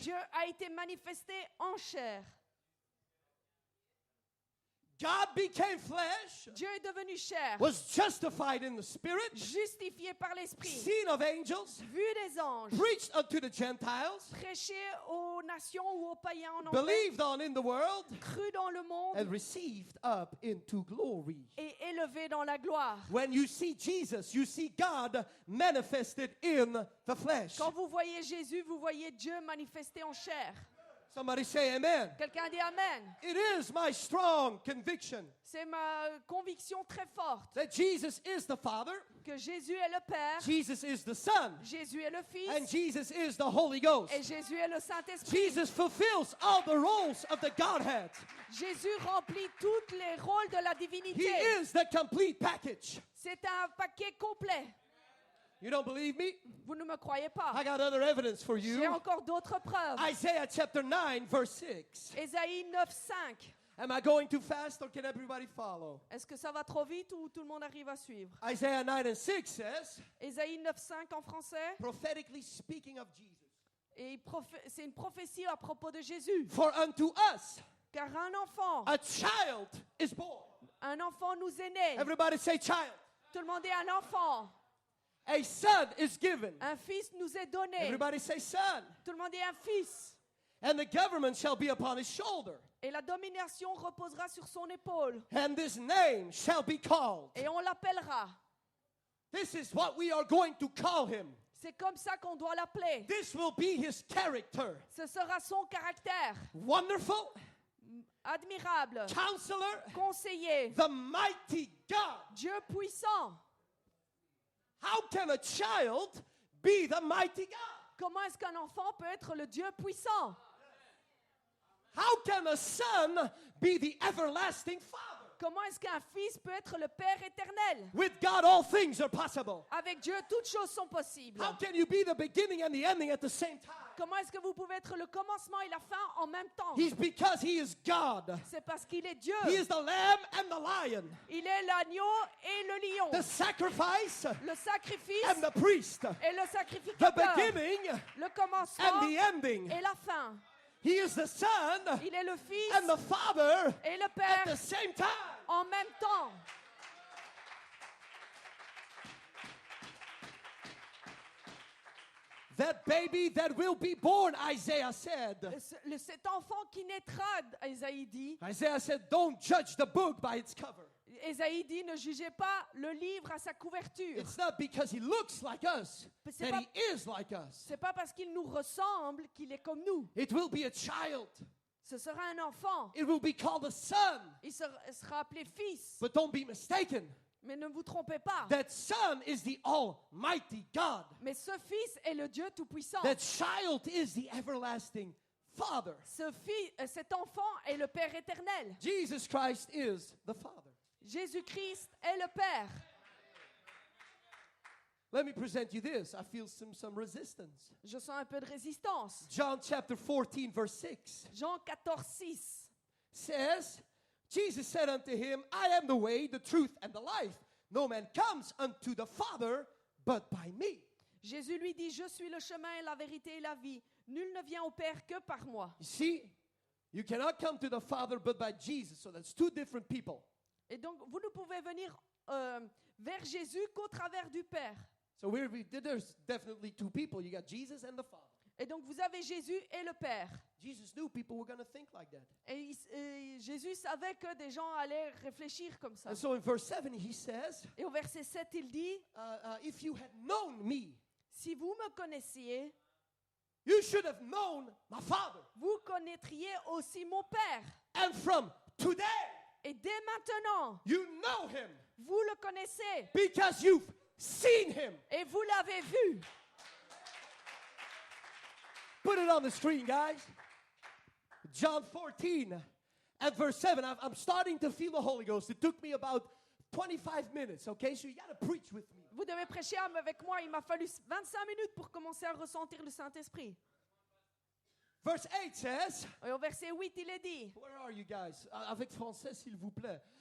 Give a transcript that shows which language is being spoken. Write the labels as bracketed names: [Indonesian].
[French] Dieu a été manifesté en chair. [English] God became flesh, [French] Dieu est devenu chair, [English] was justified in the Spirit, [French] justifié par l'Esprit, [English] seen of angels, [French] vu des anges, [English] preached unto the Gentiles, [French] prêché aux nations ou aux païens en anglais, [English] believed on in the world, [French] cru dans le monde [English] and received up into glory. [French] et élevé dans la gloire. [English] When you see Jesus, you see God manifested in the flesh. [French] Quand vous voyez Jésus, vous voyez Dieu manifesté en chair. [English] Somebody say amen. [French] Quelqu'un dit Amen. [English] It is my strong conviction [French] C'est ma conviction très forte [English] that Jesus is the Father, [French] que Jésus est le Père, [English] Jesus is the Son, [French] Jésus est le [English] and [French] Fils [English] Jesus is the Holy Ghost. [French] et Jésus est le Saint-Esprit. [English] Jesus fulfills all the roles of the Godhead. [French] Jésus remplit tous les rôles de la [English] He [French] divinité. [English] is the complete package. [French] C'est un paquet complet. [English] You don't believe me? [French] Vous ne me croyez pas. [English] I got other evidence for [French] J'ai [English] you. [French] encore d'autres preuves. [English] Isaiah chapter 9, verse 6. [French] Ésaïe 9,5. [English] Am I going too fast or can everybody follow? [French] Est-ce que ça va trop vite ou tout le monde arrive à suivre? [English] Isaiah 9 and 6 says, [French] Ésaïe 9,5 en français. [English] prophetically speaking of Jesus. [French] Et c'est une prophétie à propos de Jésus. [English] For unto us [French] Car un enfant [English] is born. [French] nous est né. [English] Everybody say child. [French] Tout le monde dit un enfant. [English] A son is given. [French] Un fils nous est donné. [English] Everybody say son. [French] Tout le monde dit un fils. [English] And the government shall be upon his shoulder. [French] Et la domination reposera sur son épaule. [English] And this name shall be called. [French] Et on l'appellera. [English] This is what we are going to call him. [French] C'est comme ça qu'on doit l'appeler. [English] This will be his character. [French] Ce sera son caractère. [English] Wonderful, [French] Admirable. [English] counselor, [French] Conseiller. [English] the mighty God. [French] Dieu puissant. [English] How can a child be the mighty God? [French] Comment est-ce qu'un enfant peut être le Dieu puissant? [English] How can a son be the everlasting Father? [French] Comment est-ce qu'un fils peut être le Père éternel? [English] With God, all things are possible. [French] Avec Dieu, toutes choses sont possibles. [English] How can you be the beginning and the ending at the same time? [French] Comment est-ce que vous pouvez être le commencement et la fin en même temps? [English] Because he is God. [French] C'est parce qu'il est Dieu. [English] He is the lamb and the lion, [French] Il est l'agneau et le lion. [English] the sacrifice [French] Le sacrifice [English] and the priest, [French] et le [English] the [French] sacrificateur. [English] beginning [French] Le [English] and [French] commencement [English] the ending. [French] et la fin. [English] He is the Son [French] Il est le Fils [English] and the Father [French] et le [English] at [French] Père [English] the same time. [French] en même temps. [English] That baby that will be born, Isaiah said. [French] Cet enfant qui naîtra, Ésaïe dit, [English] Isaiah said, don't judge the book by its cover. [French] Ésaïe dit, ne jugez pas le livre à sa couverture. [English] It's not because he looks like us [French] C'est [English] that [French] pas- [English] he is like us. [French] C'est pas parce qu'il nous ressemble qu'il est comme nous. [English] It will be a child. [French] Ce sera un enfant. [English] It will be called a son. [French] Il sera appelé fils. [English] But don't be mistaken. [French] Mais ne vous trompez pas. [English] That son is the almighty God. [French] Mais ce fils est le Dieu Tout-Puissant. [English] That child is the everlasting Father. [French] Cet enfant est le Père éternel. [English] Jesus Christ is the Father. [French] Jésus-Christ est le Père. [English] Let me present you this. I feel some resistance. [French] Je sens un peu de résistance. [English] John chapter 14, verse 6 [French] Jean 14, 6. [English] says, Jesus said unto him, I am the way, the truth, and the life. No man comes unto the Father but by me. [French] Jésus lui dit, je suis le chemin, la vérité et la vie. Nul ne vient au Père que par moi. [English] You see, you cannot come to the Father but by Jesus. So that's two different people. [French] Et donc, vous ne pouvez venir vers Jésus qu'au travers du Père. [English] So there's definitely two people. You got Jesus and the Father. [French] Et donc, vous avez Jésus et le Père. [English] Jesus knew people were going to think like that. [French] Et Jésus savait que des gens allaient réfléchir comme ça. [English] And so in verse 7, he says, [French] Et au verset 7, il dit, [English] if you had known me, [French] si vous me connaissiez, [English] you should have known my Father. [French] vous connaîtriez aussi mon Père. [English] And from today, [French] Et dès maintenant, [English] you know him [French] vous le connaissez [English] because you've seen him. [French] et vous l'avez vu. [English] Put it on the screen, guys. John 14 at verse 7. I'm starting to feel the Holy Ghost. It took me about 25 minutes, okay? So you got to preach with me. [French] Vous devez prêcher avec moi. Il m'a fallu 25 minutes pour commencer à ressentir le Saint-Esprit. [English] Verse 8 says, [French] Et au verset 8, il est dit, [English] where are you guys? [French] Avec français, s'il vous plaît.